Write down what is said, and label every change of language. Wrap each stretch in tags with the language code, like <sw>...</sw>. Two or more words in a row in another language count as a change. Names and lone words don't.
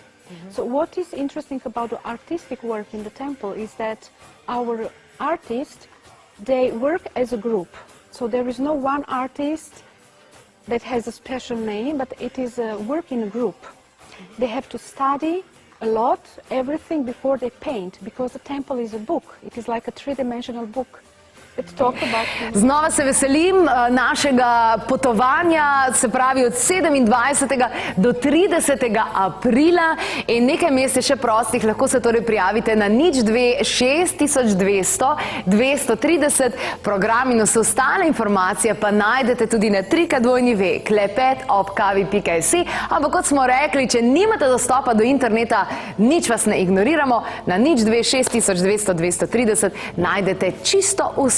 <en>So what is interesting about the artistic work in the temple is that our artists, they work as a group. So there is no one artist that has a special name, but it is a work in a group. They have to study a lot, everything before they paint, because the temple is a book. It is like a 3-dimensional book.</en> <sl>Znova se veselim našega potovanja, se pravi od 27. do 30. aprila, in nekaj mest je še prostih, lahko se torej prijavite na 02 6200 230, program in vse ostale informacije pa najdete tudi na www.klepetobkavi.si, ampak kot smo rekli, če nimate dostopa do interneta, nič vas ne ignoriramo, na 02 6200 230 najdete čisto vse.</sl>